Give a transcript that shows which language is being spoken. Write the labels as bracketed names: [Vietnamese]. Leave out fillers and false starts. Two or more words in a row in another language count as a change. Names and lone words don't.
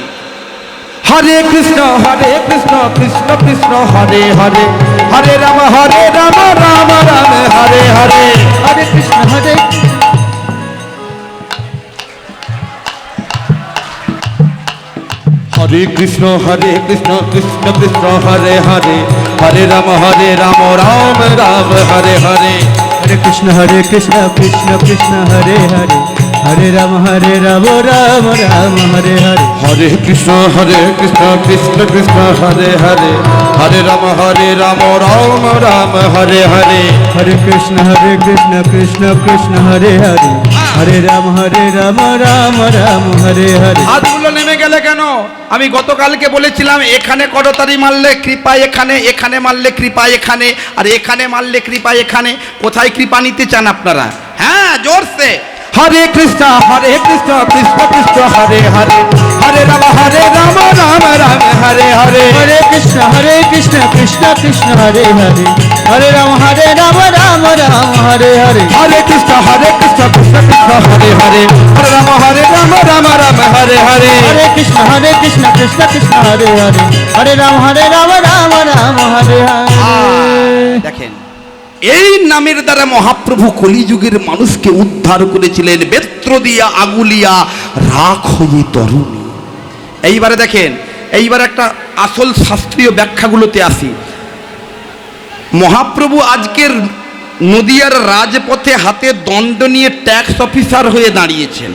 [Sanskrit] হরে কৃষ্ণ কৃষ্ণ কৃষ্ণ হরে হরে, হরে রাম রাম রাম হরে হরে, হরে কৃষ্ণ কৃষ্ণ কৃষ্ণ কৃষ্ণ হরে হরে, হরে রাম রাম রাম হরে হরে। हरे कृष्ण कृष्ण कृष्ण हरे हरे, हरे राम राम राम हरे हरे। हरे कृष्ण कृष्ण कृष्ण हरे हरे, हरे राम राम राम हरे हरे। हरे कृष्ण कृष्ण कृष्ण हरे हरे, हरे राम राम राम हरे हरे। [Bangla] হাতগুলো নেমে গেলে কেন? আমি গতকালকে বলেছিলাম এখানে করতালি মারলে কৃপা এখানে, এখানে মারলে কৃপা এখানে, আর এখানে মারলে কৃপা এখানে। কোথায় কৃপা নিতে চান আপনারা? হ্যাঁ, জোরসে। [Sanskrit] हरे कृष्ण कृष्ण कृष्ण हरे हरे, हरे राम राम राम हरे हरे। हरे कृष्ण कृष्ण कृष्ण हरे हरे, हरे राम राम राम हरे हरे। हरे कृष्ण कृष्ण कृष्ण हरे हरे, हरे राम राम राम हरे हरे। हरे कृष्ण कृष्ण कृष्ण हरे हरे, हरे राम राम राम हरे हरे। [Bangla] দেখেন, এই নামের দ্বারা মহাপ্রভু কলিযুগের মানুষকে উদ্ধার করেছিলেন। বেত্র দিয়া আগুলিয়া রাখ হয়ে তরুণী। এইবারে দেখেন, এইবার একটা আসল শাস্ত্রীয় ব্যাখ্যাগুলোতে আসি। মহাপ্রভু আজকের নদিয়ার রাজপথে হাতে দণ্ড নিয়ে [English] tax officer [Bangla] হয়ে দাঁড়িয়েছেন।